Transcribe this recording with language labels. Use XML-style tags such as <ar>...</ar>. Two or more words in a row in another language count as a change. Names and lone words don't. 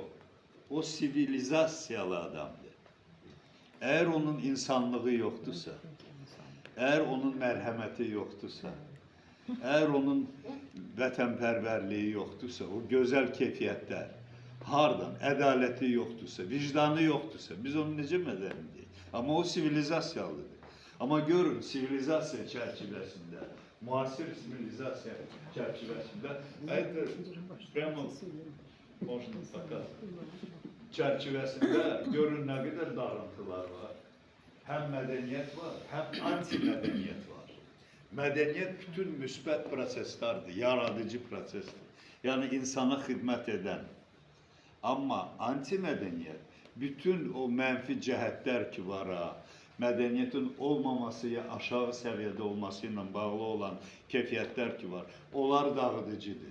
<az>O sivilizasiyalı adamdır. Əgər onun insanlığı yoxdursa, əgər onun mərhəməti yoxdursa, əgər onun vətənpərvərliyi yoxdursa, o gözəl keyfiyyətlər, hardan, ədaləti yoxdursa, vicdanı yoxdursa, biz onu necə mədəni deyik? Amma o sivilizasiyalıdır. Amma görün, sivilizasiya çərçivəsində, müasir sivilizasiya çərçivəsində,</az> <ru>prямо можно показать.</ru> <az>Çərçivəsində görün nə qədər dağıntılar var. Həm mədəniyyət var, həm anti-mədəniyyət var. Mədəniyyət bütün müsbət proseslərdir, yaradıcı prosesdir. Yəni insana xidmət edən. Amma anti-mədəniyyət bütün o mənfi cəhətlər ki var, mədəniyyətin olmaması ya aşağı səviyyədə olması ilə bağlı olan keyfiyyətlər ki var, onlar dağıdıcıdır.</az>